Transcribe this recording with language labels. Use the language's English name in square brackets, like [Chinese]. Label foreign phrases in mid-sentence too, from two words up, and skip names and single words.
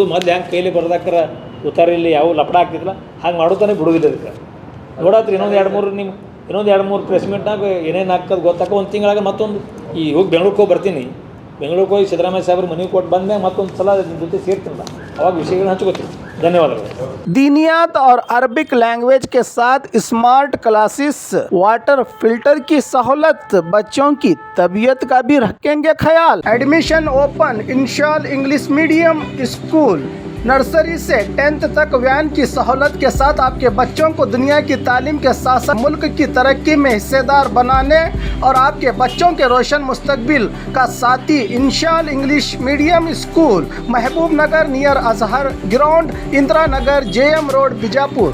[Kannada] ಮೊದಲು ಹೆಂಗೆ ಕೈಲಿ ಬರ್ದಾಕರ ಉತ್ತಾರಿಲ್ಲಿ ಯಾವ ಲಪಡ ಆಗ್ತಿದ್ದಿಲ್ಲ ಹಂಗೆ ಮಾಡೋತಾನೆ ಬಿಡೋದಿಲ್ಲ. ಅದಕ್ಕೆ ನೋಡತ್ರಿ ಇನ್ನೊಂದು 2-3 ಪ್ರೆಸ್ ಮೀಟ್ನಾಗ ಏನೇನು ಆಗ್ತದೆ ಗೊತ್ತಾಕ. ಒಂದು ತಿಂಗಳಾಗ ಮತ್ತೊಂದು ಈ ಹೋಗಿ ಬೆಂಗ್ಳೂರಿಗೆ ಹೋಗಿ ಬರ್ತೀನಿ. ಬೆಂಗಳೂರಿಗೆ ಹೋಗಿ ಸಿದ್ದರಾಮಯ್ಯ ಸಾಹೇಬ್ರು ಮನೆಗೆ ಕೊಟ್ಟು ಬಂದ್ಮೇಲೆ ಮತ್ತೊಂದು ಸಲ ನಿಮ್ಮ ಜೊತೆ ಸೇರ್ತೀನಲ್ಲ ಅವಾಗ ವಿಷಯಗಳನ್ನ ಹಂಚ್ಕೋತೀವಿ. ಧನ್ಯವಾದಗಳು. [Hindi] दीनियात और [English] Arabic language [Hindi] के साथ [English] smart classes, water filter [Hindi] की सहूलत, बच्चों की तबीयत का भी रखेंगे ख्याल। [English] admission open [Hindi] इंशाल इंग्लिश मीडियम स्कूल, नर्सरी से 10th तक वैन की सहूलत के साथ आपके बच्चों को दुनिया की तालीम के साथ साथ मुल्क की तरक्की में हिस्सेदार बनाने और आपके बच्चों के रोशन मुस्तकबिल का साथी इंशाल इंग्लिश मीडियम स्कूल, महबूब नगर नियर अजहर ग्राउंड, इंदिरा नगर, JM रोड, बीजापुर।